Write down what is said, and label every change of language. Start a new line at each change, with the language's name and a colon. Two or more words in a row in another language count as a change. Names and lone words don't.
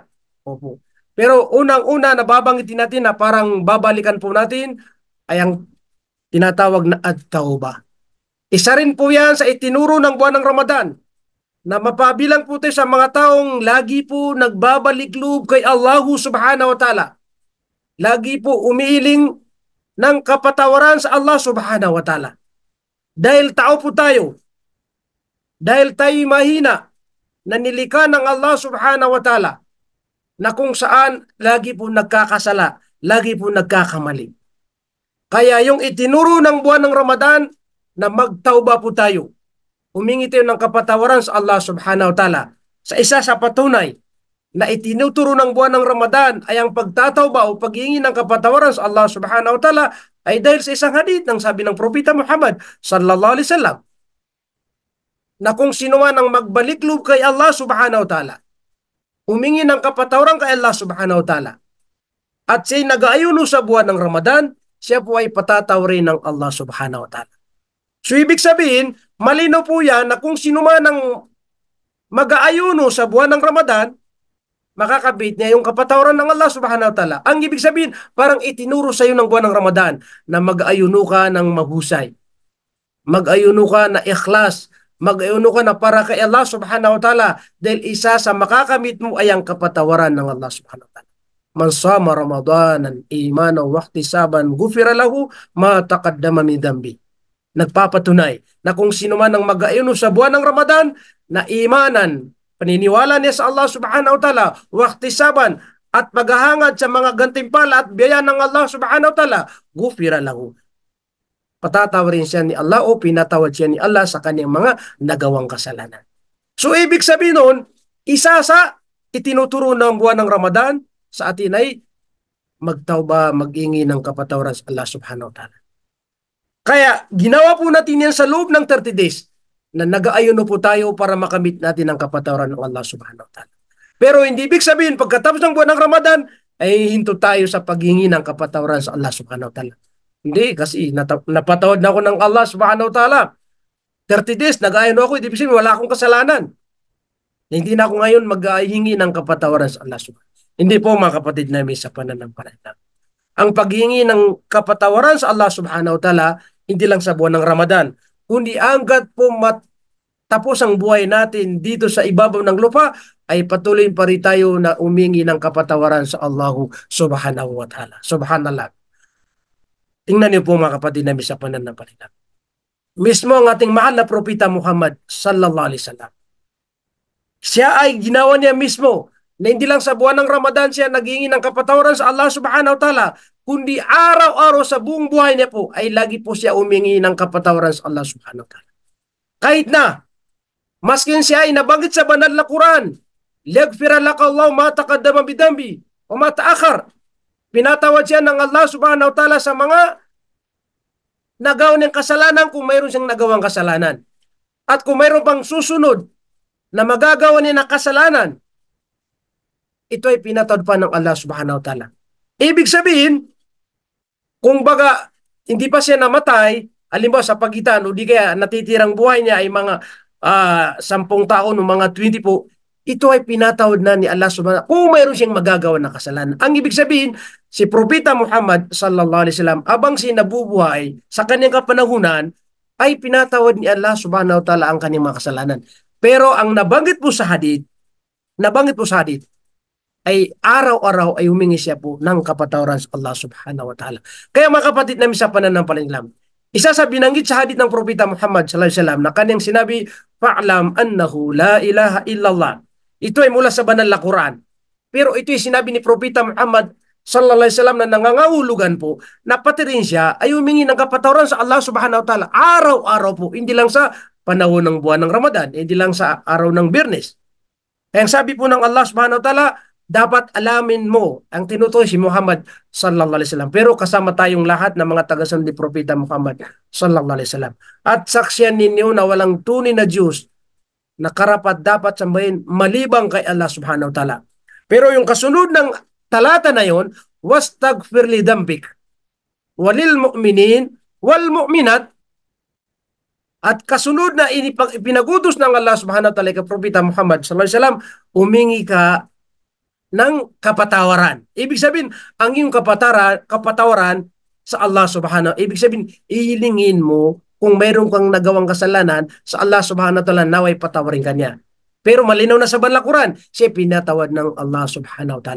Filipino: Opo. Pero unang-una nababanggitin natin na parang babalikan po natin ay ang tinatawag na at-tauba. Isa rin po yan sa itinuro ng buwan ng Ramadan na mapabilang po tayo sa mga taong lagi po nagbabalik loob kay Allah
Arabic: سبحانه وتعالى.
Filipino: Lagi po umiiling ng kapatawaran sa Allah
Arabic: سبحانه وتعالى.
Filipino: Dahil tao po tayo, dahil tayo mahina na nilikha ng Allah
Arabic: سبحانه وتعالى
Filipino: na kung saan lagi po nagkakasala, lagi po nagkakamali. Kaya yung itinuro ng buwan ng Ramadan na magtauba po tayo. Humingi tayo ng kapatawaran sa Allah
Arabic: سبحانه وتعالى.
Filipino: Sa isa sa patunay na itinuturo ng buwan ng Ramadan ay ang pagtatauba o paghingi ng kapatawaran sa Allah
Arabic: سبحانه وتعالى
Filipino: ay dahil sa isang hadith ng sabi ng Propeta Muhammad
Arabic: صلى الله عليه وسلم
Filipino: na kung sino man ang magbalik loob kay Allah
Arabic: سبحانه وتعالى,
Filipino: humingi ng kapatawaran kay Allah
Arabic: سبحانه وتعالى,
Filipino: at siya'y nag-aayuno sa buwan ng Ramadan, siya po ay patatawarin ng Allah
Arabic: سبحانه وتعالى.
Filipino: So ibig sabihin, malinaw po yan na kung sino man ang mag-aayuno sa buwan ng Ramadan, makakabit niya yung kapatawaran ng Allah
Arabic: سبحانه وتعالى.
Filipino: Ang ibig sabihin, parang itinuro sa iyo ng buwan ng Ramadan na mag-aayuno ka ng mahusay. Mag-ayuno ka na ikhlas. Mag-ayuno ka na para kay Allah
Arabic: سبحانه وتعالى
Filipino: dahil isa sa makakamit mo ay ang kapatawaran ng Allah
Arabic: سبحانه وتعالى. من صام رمضان إيمانا واحتسابا غفر له ما تقدم من ذنبه.
Filipino: Nagpapatunay na kung sino man ang mag-ayuno sa buwan ng Ramadan na imanan, paniniwala niya sa Allah
Arabic: سبحانه وتعالى, واحتسابا
Filipino: at paghahangad sa mga gantimpala at biyaya ng Allah
Arabic: سبحانه وتعالى, غفر له.
Filipino: Patatawarin siya ni Allah o pinatawad siya ni Allah sa kanyang mga nagawang kasalanan. So ibig sabihin nun, isa sa itinuturo ng buwan ng Ramadan sa atin ay magtauba, mag-ingi ng kapatawaran sa Allah
Arabic: سبحانه وتعالى.
Filipino: Kaya ginawa po natin yan sa loob ng 30 days na nag-aayuno po tayo para makamit natin ang kapatawaran ng Allah
Arabic: سبحانه وتعالى.
Filipino: Pero hindi ibig sabihin pagkatapos ng buwan ng Ramadan ay hinto tayo sa paghingi ng kapatawaran sa Allah
Arabic: سبحانه وتعالى.
Filipino: Hindi, kasi napatawad na ako ng Allah
Arabic: سبحانه وتعالى.
Filipino: 30 days, nag-ayuno ako, ibig sabihin wala akong kasalanan. Hindi na ako ngayon maghingi ng kapatawaran sa Allah
Arabic: سبحانه وتعالى.
Filipino: Hindi po mga kapatid namin sa pananampalataya. Ang paghingi ng kapatawaran sa Allah
Arabic: سبحانه وتعالى,
Filipino: hindi lang sa buwan ng Ramadan, kundi hanggat po tapos ang buhay natin dito sa ibabaw ng lupa, ay patuloy pa rin tayo na umingi ng kapatawaran sa Allah
Arabic: سبحانه وتعالى.
Filipino: Subhanallah. Tingnan niyo po mga kapatid namin sa pananampalataya. Mismo ang ating mahal na Propeta Muhammad
Arabic: صلى الله عليه وسلم.
Filipino: Siya ay ginawa niya mismo na hindi lang sa buwan ng Ramadan siya naghingi ng kapatawaran sa Allah
Arabic: سبحانه وتعالى,
Filipino: kundi araw-araw sa buong buhay niya po ay lagi po siya umingi ng kapatawaran sa Allah
Arabic: سبحانه وتعالى.
Filipino: Kahit na, maskin siya ay nabanggit sa banal na Quran,
Arabic: ليغفر لك الله ما تقدم من ذنبك وما تأخر.
Filipino: Pinatawad siya ng Allah
Arabic: سبحانه وتعالى
Filipino: sa mga nagawa niyang kasalanan kung mayroon siyang nagawang kasalanan. At kung mayroon pang susunod na magagawa niya ng kasalanan, ito ay pinatawad pa ng Allah
Arabic: سبحانه وتعالى.
Filipino: Ibig sabihin, kung baga hindi pa siya namatay, halimbawa sa pagitan o di kaya natitirang buhay niya ay mga 10 taon o mga 20 po, ito ay pinatawad na ni Allah
Arabic: سبحانه وتعالى
Filipino: kung mayroon siyang magagawa ng kasalanan. Ang ibig sabihin, si Propeta Muhammad
Arabic: صلى الله عليه وسلم
Filipino: abang siya nabubuhay sa kanyang kapanahunan ay pinatawad ni Allah
Arabic: سبحانه وتعالى
Filipino: ang kanyang mga kasalanan. Pero ang nabanggit po sa hadith, ay araw-araw ay humingi siya po ng kapatawaran sa Allah
Arabic: سبحانه وتعالى.
Filipino: Kaya mga kapatid namin sa pananampalataya, isa sa binanggit sa hadith ng Propeta Muhammad
Arabic: صلى الله عليه وسلم
Filipino: na kanyang sinabi,
Arabic: "فاعلم أنه لا إله إلا الله."
Filipino: Ito ay mula sa banal na Quran. Pero ito ay sinabi ni Propeta Muhammad
Arabic: صلى الله عليه وسلم
Filipino: na nangangahulugan po na pati rin siya ay humingi ng kapatawaran sa Allah
Arabic: سبحانه وتعالى
Filipino: araw-araw po, hindi lang sa panahon ng buwan ng Ramadan, hindi lang sa araw ng Biyernes. Kaya ang sabi po ng Allah
Arabic: سبحانه وتعالى,
Filipino: dapat alamin mo ang tinutukoy si Muhammad
Arabic: صلى الله عليه وسلم.
Filipino: Pero kasama tayong lahat ng mga tagasunod ni Propeta Muhammad
Arabic: صلى الله عليه وسلم.
Filipino: At saksiyan ninyo na walang tunay na Diyos na karapat dapat sambahin malibang kay Allah
Arabic: سبحانه وتعالى.
Filipino: Pero yung kasunod ng talata na yon,
Arabic: واستغفر لذنبك وللمؤمنين والمؤمنات,
Filipino: at kasunod na ipinagutos ng Allah
Arabic: سبحانه وتعالى
Filipino: kay Propeta Muhammad
Arabic: صلى الله عليه وسلم,
Filipino: umingi ka ng kapatawaran. Ibig sabihin, ang iyong kapatawaran sa Allah subhanahu, ibig sabihin, ihilingin mo kung mayroon kang nagawang kasalanan sa Allah
Arabic: سبحانه وتعالى,
Filipino: naway patawarin kanya. Pero malinaw na sa banal na Quran, siya pinatawad ng Allah
Arabic: سبحانه وتعالى.